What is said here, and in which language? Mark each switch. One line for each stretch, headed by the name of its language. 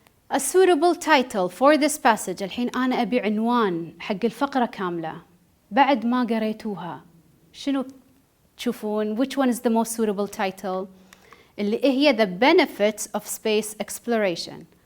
English: A suitable title for this passage.
Arabic: الحين أنا أبي عنوان حق الفقرة كاملة. بعد ما قريتوها شنو تشوفون؟
English: Which one is the most suitable title؟ اللي هي the benefits of space exploration.